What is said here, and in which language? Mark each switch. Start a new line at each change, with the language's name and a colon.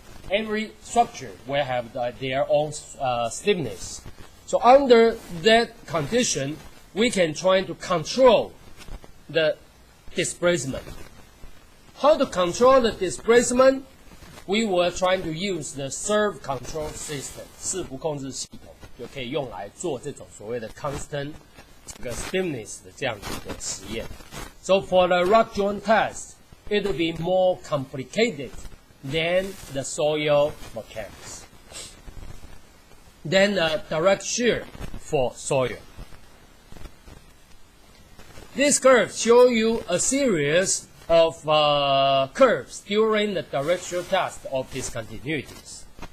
English: Every structure will have their own stiffness. So under that condition, we can try to control the displacement. How to control the displacement? We were trying to use the serve control system,
Chinese: 伺服控制系统，就可以用来做这种所谓的 constant stiffness 的这样子的实验。
English: So for the rock joint test, it will be more complicated than the soil mechanics. Then direct shear for soil. This curve shows you a series of curves during the direct shear test of discontinuities.